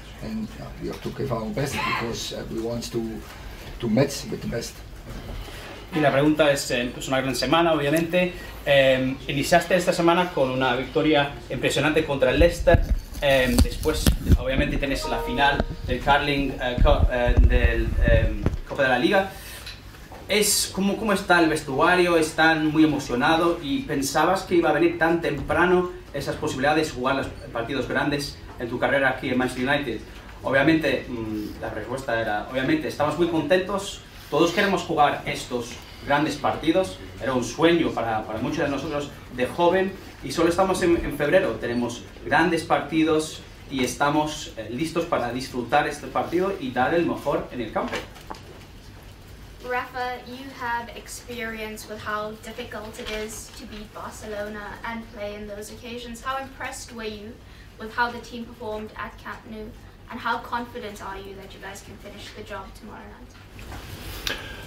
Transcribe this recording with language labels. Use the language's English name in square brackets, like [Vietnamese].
[English] and we have to give our best because we want to match with the best. [Spanish] Y la pregunta es una gran semana, obviamente. Iniciaste esta semana con una victoria impresionante contra el Leicester. Después, obviamente, tienes la final del Carling del Copa de la Liga. ¿Cómo está el vestuario? ¿Están muy emocionados? ¿Y pensabas que iba a venir tan temprano esas posibilidades de jugar los partidos grandes en tu carrera aquí en Manchester United? Obviamente, la respuesta era, obviamente, estamos muy contentos. Todos queremos jugar estos grandes partidos. Era un sueño para muchos de nosotros de joven. Y solo estamos en febrero. Tenemos grandes partidos y estamos listos para disfrutar este partido y dar el mejor en el campo. [English] Rafa, you have experience with how difficult it is to beat Barcelona and play in those occasions. How impressed were you with how the team performed at Camp Nou, and how confident are you that you guys can finish the job tomorrow night?